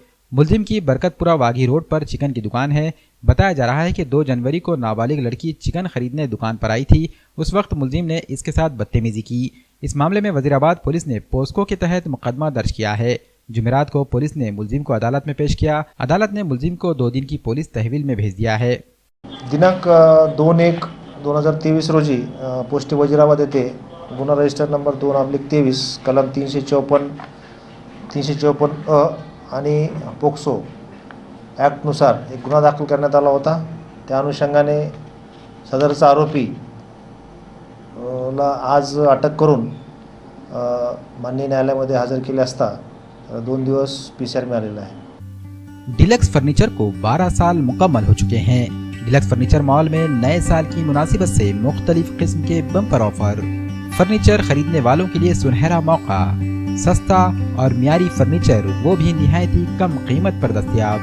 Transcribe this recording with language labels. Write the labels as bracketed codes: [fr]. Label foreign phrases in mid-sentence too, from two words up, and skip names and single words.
[ur] ملزم کی برکت پورہ واگھی روڈ پر چکن کی دکان ہے۔ بتایا جا رہا ہے کہ 2 جنوری کو نابالغ لڑکی چکن خریدنے دکان پر آئی تھی۔ اس وقت ملزم نے اس کے ساتھ بدتمیزی کی۔ اس معاملے میں وزیر آباد پولیس نے پوسکو کے تحت مقدمہ درج کیا ہے۔ جمعرات کو پولیس نے ملزم کو عدالت میں پیش کیا۔ عدالت نے ملزم کو 2 دن کی پولیس تحویل میں بھیج دیا ہے۔ [mr] दिनांक 2/1/2023 रोजी पोस्ट वजीराबाद येथे गुन्हा रजिस्टर नंबर 2/23 कलम 354 अ आणि पोक्सो ॲक्टनुसार एक गुन्हा दाखल करण्यात आला होता। त्या अनुषंगाने सदरचा आरोपी ला आज अटक करून माननीय न्यायालयामध्ये हजर केले असता 2 दिवस PCR मिळालेला है। [ur] ڈیلکس فرنیچر کو 12 سال مکمل ہو چکے ہیں. ڈیلکس فرنیچر مال میں نئے سال کی مناسبت سے مختلف قسم کے [en] bumper offer. [ur] فرنیچر خریدنے والوں کے لیے سنہرا موقع۔ سستا اور معیاری فرنیچر وہ بھی نہایت ہی کم قیمت پر دستیاب.